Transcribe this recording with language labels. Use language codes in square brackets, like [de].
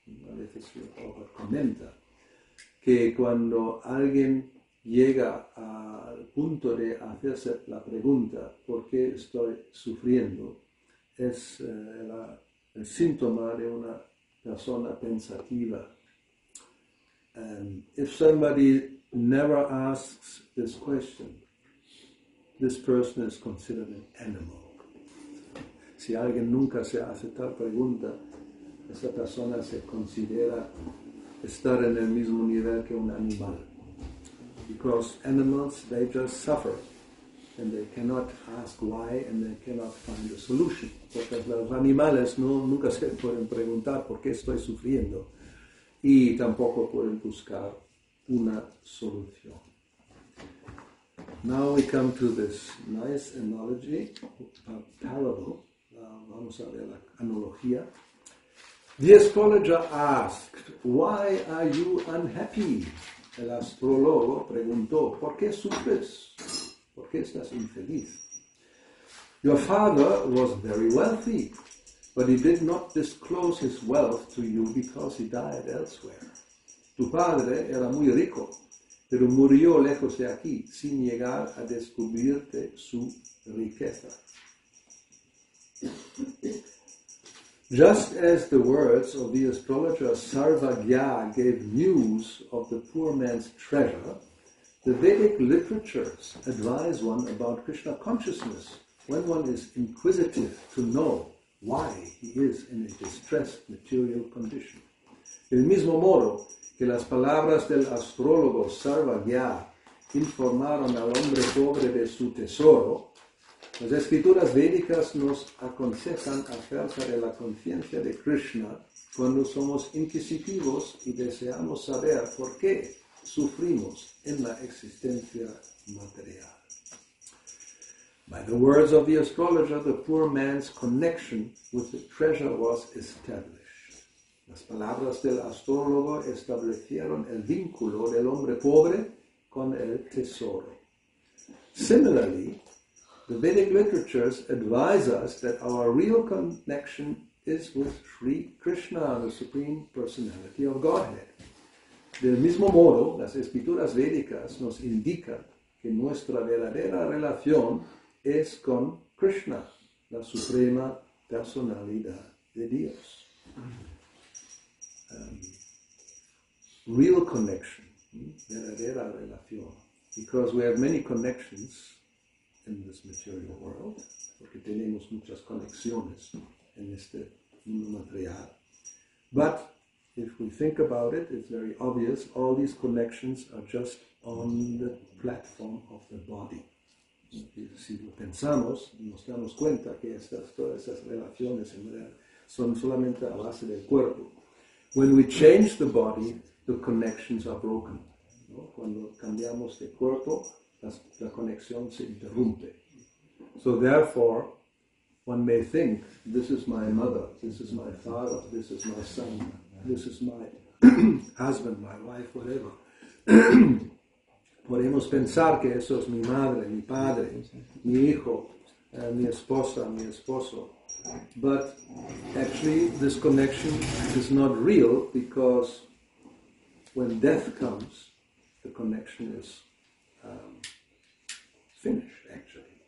[es] A veces Prabhupada comenta que cuando alguien llega al punto de hacerse la pregunta ¿por qué estoy sufriendo? Es el síntoma de una persona pensativa. [en] If somebody never asks this question, this person is considered an animal. [es] Si alguien nunca se hace tal pregunta, esa persona se considera estar en el mismo nivel que un animal. [en] Because animals, they just suffer and they cannot ask why and they cannot find a solution. [es] Porque los animales nunca se pueden preguntar por qué estoy sufriendo y tampoco pueden buscar una solución. [en] Now we come to this nice analogy, parable, [es] vamos a ver la analogía. [en] The astrologer asked, "Why are you unhappy?" [es] El astrólogo preguntó, "¿Por qué sufres? ¿Por qué estás infeliz?" [en] Your father was very wealthy, but he did not disclose his wealth to you because he died elsewhere. [es] Tu padre era muy rico, pero murió lejos de aquí, sin llegar a descubrirte su riqueza. [en] Just as the words of the astrologer Sarvagya gave news of the poor man's treasure, the Vedic literatures advise one about Krishna consciousness when one is inquisitive to know why he is in a distressed material condition. [es] Del mismo modo que las palabras del astrólogo Sarvagya informaron al hombre pobre de su tesoro, las escrituras védicas nos aconsejan acerca de la conciencia de Krishna cuando somos inquisitivos y deseamos saber por qué sufrimos en la existencia material. [en] By the words of the astrologer, the poor man's connection with the treasure was established. [es] Las palabras del astrólogo establecieron el vínculo del hombre pobre con el tesoro. [en] Similarly, the Vedic literatures advise us that our real connection is with Śrī Krishna, the Supreme Personality of Godhead. [es] Del mismo modo, las escrituras védicas nos indican que nuestra verdadera relación es con Krishna, la Suprema Personalidad de Dios. [en] Real connection, [es] verdadera relación, [en] because we have many connections in this material world, [es] porque tenemos muchas conexiones en este mundo material. [en] But if we think about it, it's very obvious, all these connections are just on the platform of the body. [es] Si lo pensamos, nos damos cuenta que todas esas relaciones en realidad son solamente a base del cuerpo. [en] When we change the body, the connections are broken. [es] ¿No? Cuando cambiamos de cuerpo, la conexión se interrumpe. [en] So therefore, one may think, this is my mother, this is my father, this is my son, this is my husband, my wife, whatever. [es] Podemos pensar que eso es mi madre, mi padre, mi hijo, mi esposa, mi esposo. [en] But actually this connection is not real because when death comes, the connection is finished actually.